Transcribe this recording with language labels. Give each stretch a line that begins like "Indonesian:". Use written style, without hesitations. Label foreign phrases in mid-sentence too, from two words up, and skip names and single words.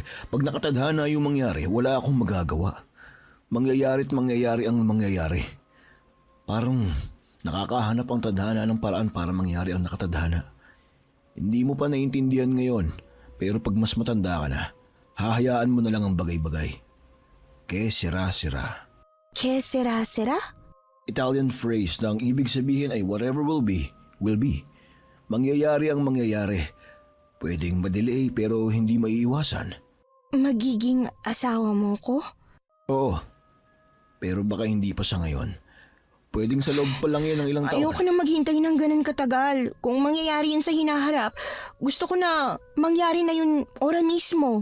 Filipino: Pag nakatadhana yung mangyari, wala akong magagawa. Mangyayari't mangyayari ang mangyayari. Parang nakakahanap ang tadhana ng paraan para mangyari ang nakatadhana. Hindi mo pa naiintindihan ngayon, pero pag mas matanda ka na, hahayaan mo na lang ang bagay-bagay.
Spanish: Que sera-sera. Que sera-sera?
English: Italian phrase
Filipino: na ang ibig sabihin ay
English: whatever will be, will be.
Filipino: Mangyayari ang mangyayari. Pwedeng madelay pero hindi maiiwasan. Magiging asawa mo ko? Oo. Pero baka hindi pa sa ngayon. Pwedeng sa loob pa lang yan ng ilang taon. Ayoko na maghintay ng ganun katagal. Kung mangyayari yun sa hinaharap, gusto ko na mangyari na yun
Spanish: ora mismo.